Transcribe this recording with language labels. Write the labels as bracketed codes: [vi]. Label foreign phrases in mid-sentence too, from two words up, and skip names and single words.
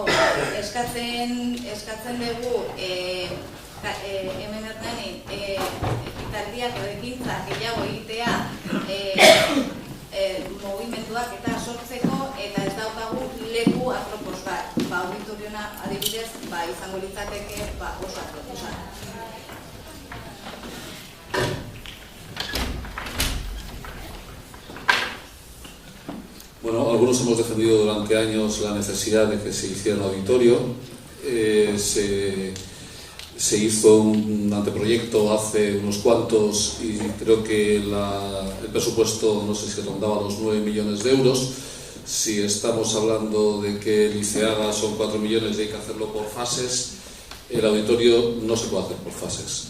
[eu] Eskatzen dugu hemen Hernanin ekitaldiak edo ekintzak gehiago egitea mugimenduak eta sortzeko, eta ez daukagu leku apropos bat. Auditoriona adibidez izango litzateke oso aproposa. [es] Bueno, algunos hemos defendido durante años la necesidad de que se hiciera un auditorio. Se hizo un anteproyecto hace unos cuantos y creo que el presupuesto, no sé si rondaba los 9 millones de euros. Si estamos hablando de que Liceaga son 4 millones y hay que hacerlo por fases, el auditorio no se puede hacer por fases.